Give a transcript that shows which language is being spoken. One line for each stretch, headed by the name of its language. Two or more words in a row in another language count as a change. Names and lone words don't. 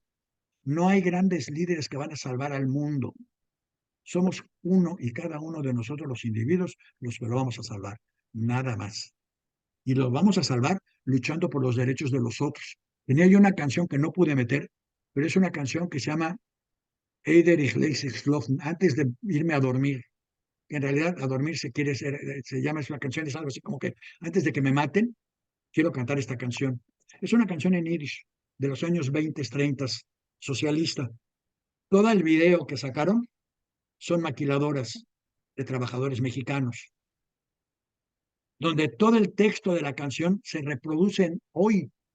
Spanish: No hay grandes líderes que van a salvar al mundo. Somos uno y cada uno de nosotros los individuos los que lo vamos a salvar. Nada más. Y lo vamos a salvar luchando por los derechos de los otros. Tenía yo una canción que no pude meter, pero es una canción que se llama Eider ich leise schlafen, antes de irme a dormir. En realidad, a dormir se quiere ser, se llama, es una canción, es algo así como que antes de que me maten, quiero cantar esta canción. Es una canción en Yiddish de los años 20, 30, socialista. Todo el video que sacaron son maquiladoras de trabajadores mexicanos, donde todo el texto de la canción se reproduce hoy.